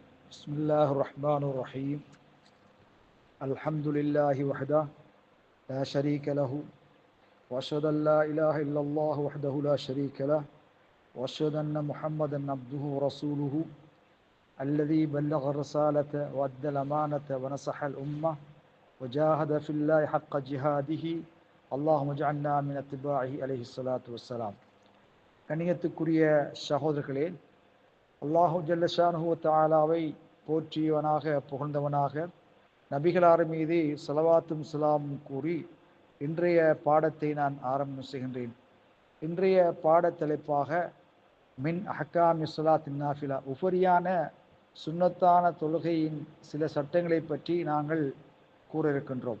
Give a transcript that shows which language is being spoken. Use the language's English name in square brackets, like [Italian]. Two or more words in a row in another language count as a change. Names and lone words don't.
[Arabic] بسم الله الرحمن الرحيم الحمد لله وحده لا شريك له وأشهد أن لا إله إلا الله وحده لا شريك له وأشهد أن محمدا عبده ورسوله الذي بلغ الرسالة وأدى الأمانة ونصح الأمة وجاهد في الله حق جهاده اللهم اجعلنا من اتباعه عليه الصلاة والسلام. [Tamil] கண்ணியத்துக்குரிய சகோதரர்களே, [Arabic] الله جل شأنه و تعالى [Tamil] போற்றியவனாக புகழ்ந்தவனாக நபிகளார் மீது ஸலவாத்தும் ஸலாமும் கூறி இன்றைய பாடத்தை நான் ஆரம்பம் செய்கின்றேன். இன்றைய பாட தலைப்பாக [Arabic] من أحكام صلاة النافلة, [Tamil] உபரியான சுன்னத்தான தொழுகையின் சில சட்டங்களை பற்றி நாங்கள் கூற இருக்கின்றோம்.